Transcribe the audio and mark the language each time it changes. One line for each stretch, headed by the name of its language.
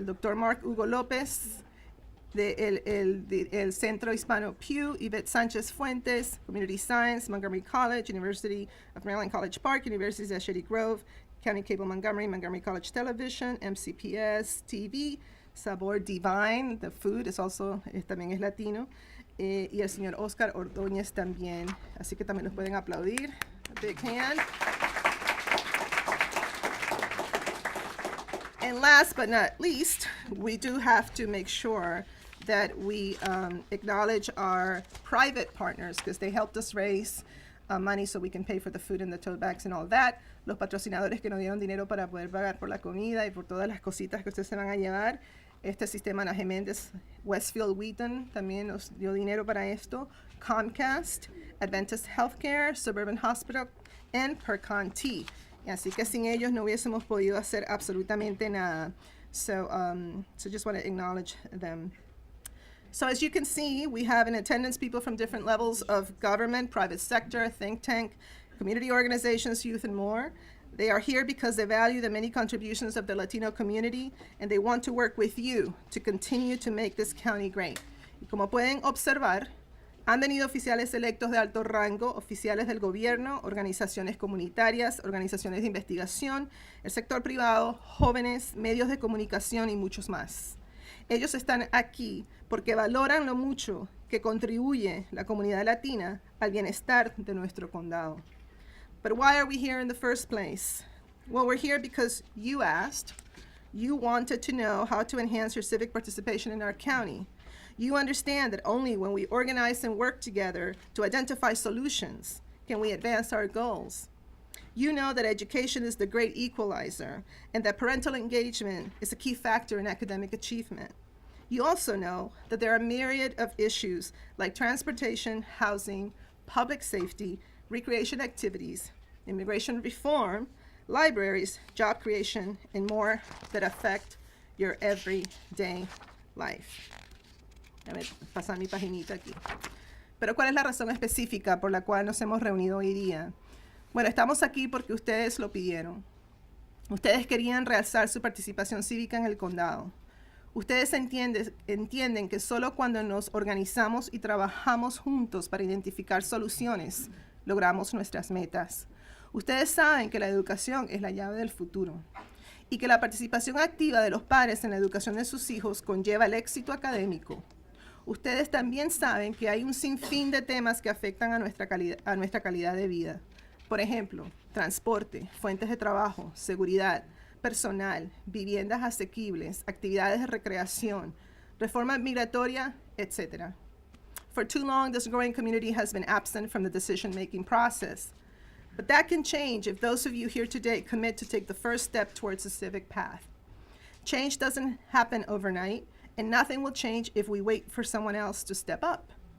Spanish: El Dr. Mark Hugo López, el Centro Hispano Pew, Yvette Sánchez Fuentes, Community Science, Montgomery College, University of Maryland College Park, University of Shady Grove, County Cable Montgomery, Montgomery College Television, MCPS TV, Sabor Divine,
English: the food
Spanish: también es latino. Y el señor Oscar Ordóñez también. Así que también los pueden aplaudir.
English: A big hand. And last but not least, we do have to make sure that we acknowledge our private partners because they helped us raise money so we can pay for the food and the tote bags and all that.
Spanish: Los patrocinadores que nos dieron dinero para poder pagar por la comida y por todas las cositas que ustedes se van a llevar. Este sistema Ana G. Méndez, Westfield Wheaton también nos dio dinero para esto.
English: Comcast, Adventist Healthcare, Suburban Hospital, and Percon Tea.
Spanish: Y así que sin ellos no hubiésemos podido hacer absolutamente nada.
English: So just want to acknowledge them. So as you can see, we have in attendance people from different levels of government, private sector, think tank, community organizations, youth, and more. They are here because they value the many contributions of the Latino community and they want to work with you to continue to make this county great. Y como pueden observar, han venido oficiales electos de alto rango, oficiales del gobierno, organizaciones comunitarias, organizaciones de investigación, el sector privado, jóvenes, medios de comunicación y muchos más. Ellos están aquí porque valoran lo mucho que contribuye la comunidad latina al bienestar de nuestro condado. But why are we here in the first place? Well, we're here because you asked. You wanted to know how to enhance your civic participation in our county. You understand that only when we organize and work together to identify solutions can we advance our goals. You know that education is the great equalizer and that parental engagement is a key factor in academic achievement. You also know that there are a myriad of issues like transportation, housing, public safety, recreation activities, immigration reform, libraries, job creation, and more that affect your everyday life.
Spanish: Déjame pasar mi paginita aquí. Pero ¿cuál es la razón específica por la cual nos hemos reunido hoy día? Bueno, estamos aquí porque ustedes lo pidieron. Ustedes querían realzar su participación cívica en el condado. Ustedes entienden que solo cuando nos organizamos y trabajamos juntos para identificar soluciones, logramos nuestras metas. Ustedes saben que la educación es la llave del futuro y que la participación activa de los padres en la educación de sus hijos conlleva el éxito académico. Ustedes también saben que hay un sinfín de temas que afectan a nuestra calidad de vida. Por ejemplo, transporte, fuentes de trabajo, seguridad, personal, viviendas asequibles, actividades de recreación, reforma migratoria, etc.
English: For too long, this growing community has been absent from the decision-making process. But that can change if those of you here today commit to take the first step towards the civic path. Change doesn't happen overnight, and nothing will change if we wait for someone else to step up.